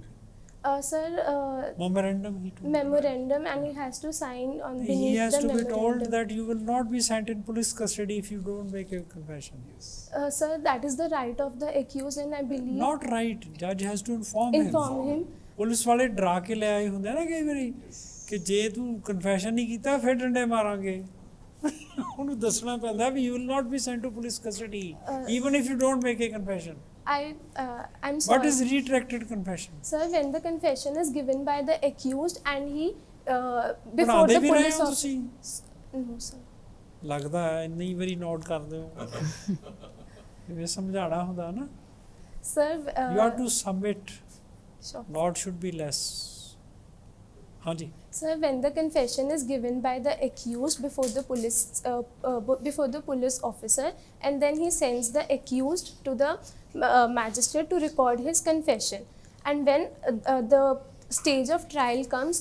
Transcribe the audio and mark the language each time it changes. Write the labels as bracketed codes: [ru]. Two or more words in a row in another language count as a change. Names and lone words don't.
[en] Sir, memorandum he told. memorandum, and he has to sign on beneath He has the to be memorandum. told that you will not be sent in police custody if you don't make a confession. Yes. Sir, that is the right of the accused, and I believe Not right. Judge has to inform inform him. him. [pa] ਪੁਲਿਸ ਵਾਲੇ ਡਰਾ ਕੇ ਲੈ ਆਏ ਹੁੰਦੇ ਨਾ ਕਈ ਵਾਰੀ ਕਿ ਜੇ ਤੂੰ ਕਨਫੈਸ਼ਨ ਨਹੀਂ ਕੀਤਾ ਫਿਰ ਡੰਡੇ ਮਾਰਾਂਗੇ ਉਹਨੂੰ ਦੱਸਣਾ ਪੈਂਦਾ [en] we you will not be sent to police custody even if you don't make a confession I'm sorry. What is retracted confession? Sir, when the confession is given by the accused and he before [pa] ਪੜ੍ਹਾਉਂਦੇ [en] the [pa] ਵੀ ਰਹੇ [en] police [pa] ਹੋ [en] officer. [pa] ਤੁਸੀਂ [en] No, sir. [pa] ਲੱਗਦਾ ਹੈ ਇੰਨੀ ਵਾਰੀ ਨੋਟ ਕਰਦੇ ਹੋ ਇਹ ਸਮਝਾਣਾ ਹੁੰਦਾ ਨਾ [en] Sir, you have to submit sure. not should be less ਹਾਂਜੀ Sir, when the confession is given by the accused before the police officer, and then he sends the accused to the magistrate to record his confession, and when the stage of trial comes,